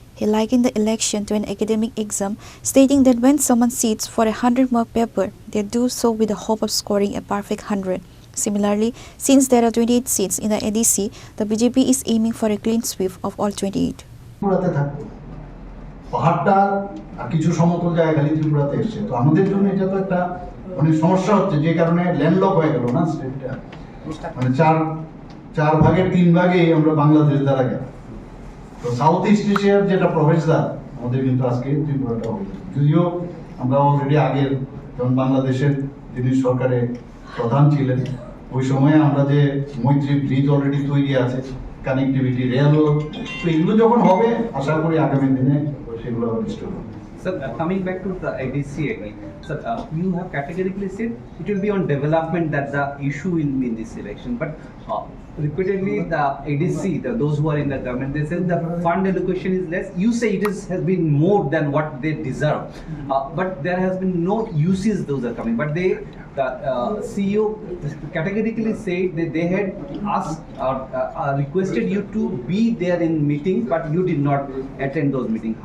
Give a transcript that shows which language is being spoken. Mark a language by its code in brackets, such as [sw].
[en] He likened the election to an academic exam, stating that when someone sits for a 100-mark paper, they do so with the hope of scoring a perfect 100. Similarly, since there are 28 seats in the ADC, the BJP is aiming for a clean sweep of all 28. [bn] পাহাড়টা আর কিছু সমতল জায়গা খালি ত্রিপুরাতে এসছে, তো আমাদের জন্য এটা তো একটা অনেক সমস্যা হচ্ছে, যে কারণে ল্যান্ডলক হয়ে গেল না স্টেটটা, মানে চার ভাগের 3 ভাগে আমরা বাংলাদেশ দ্বারা গেল। তো সাউথ ইস্ট এশিয়ার যেটা প্রবেশদ্বার আমাদের কিন্তু আজকে ত্রিপুরাটা হয়ে গেছে। যদিও আমরা অলরেডি আগের যখন বাংলাদেশের যিনি সরকারে প্রধান ছিলেন ওই সময়ে আমরা যে মৈত্রী ব্রিজ অলরেডি তৈরি আছে, কানেক্টিভিটি রেলও, তো এগুলো যখন হবে আশা করি আগামী দিনে সেগুলো রিস্টোর হবে। [en] Sir, coming back to the ADC again, sir, you have categorically said it will be on development that the issue will be in this election, but repeatedly the ADC, those who are in the government, they say the fund allocation is less. You say it has been more than what they deserve, but there has been no uses those are coming. But the CEO categorically said that they had asked or requested you to be there in meetings, but you did not attend those meetings.